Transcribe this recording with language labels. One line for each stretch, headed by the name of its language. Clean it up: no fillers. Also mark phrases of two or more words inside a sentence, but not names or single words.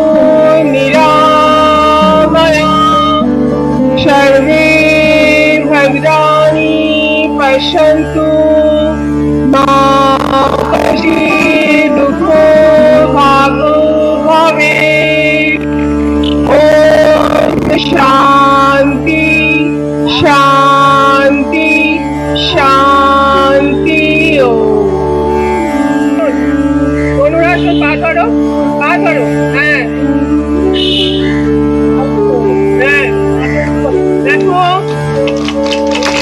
Sanskrit: निरामयाः, सर्वे भद्राणि पश्यन्तु, मा कश्चित् दुःखो भागो भवेत्। ॐ शान्ति शान्ति शान्ति।
Bangla: অনুরাগ পা ধরো, পা ধরো। হ্যাঁ হ্যাঁ দেখো